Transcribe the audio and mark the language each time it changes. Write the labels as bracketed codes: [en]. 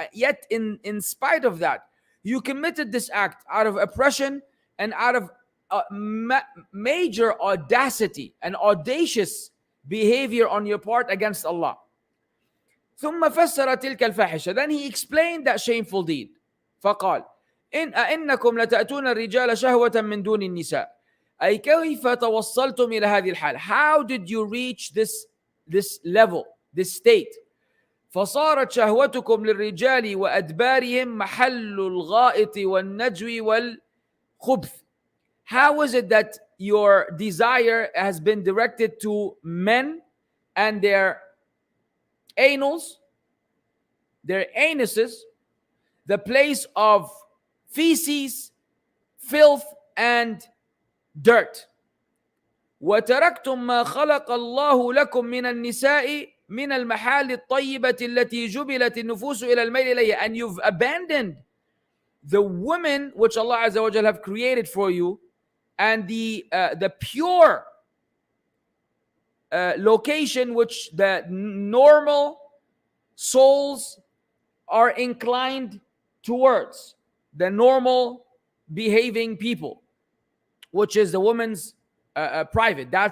[en] Yet in spite of that, you committed this act out of oppression and out of major audacity and audacious behavior on your part against Allah. [ar] ثم فسر تلك الفاحشة. [en] Then he explained that shameful deed. [ar] فقال أئنكم لتأتون الرجال شهوة من دون النساء. أي كيف توصلتم إلى هذه الحال? [en] How did you reach this level, this state? [ar] فصارت شهوتكم للرجال وأدبارهم محل الغائط والنجو والخبث. [en] How is it that your desire has been directed to men and their anals, their anuses, the place of feces, filth, and dirt? [ar] وتركتم ما خلق الله لكم من النساء من المحال الطيبة التي جبلت النفوس إلى الميل إليها. [en] And you've abandoned the women which Allah Azza wa Jalla have created for you, and the pure location which the normal souls are inclined towards, the normal behaving people, which is the woman's private.